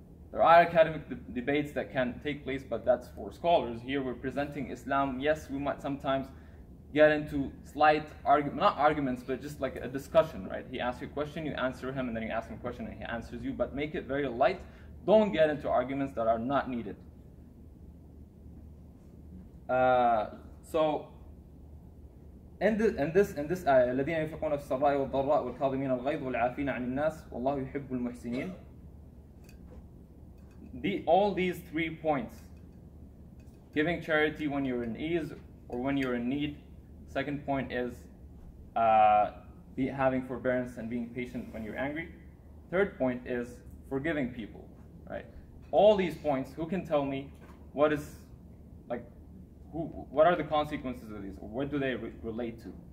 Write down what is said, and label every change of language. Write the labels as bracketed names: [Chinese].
[English] There are academic debates that can take place, but that's for scholars. Here we're presenting Islam. Yes, we might sometimes get into slight not arguments, but just like a discussion, right? He asks you a question, you answer him, and then you ask him a question and he answers you, but make it very light. Don't get into arguments that are not needed. So in this ayah, [Arabic] الذين ينفقون في السراء والضراء والكاظمين الغيظ والعافين عن الناس والله يحب المحسنين. [English] All these 3 points giving charity when you're in ease or when you're in need. Second point is having forbearance and being patient when you're angry. Third point is forgiving people, right? All these points, who can tell me what is, like, what are the consequences of these, or what do they relate to?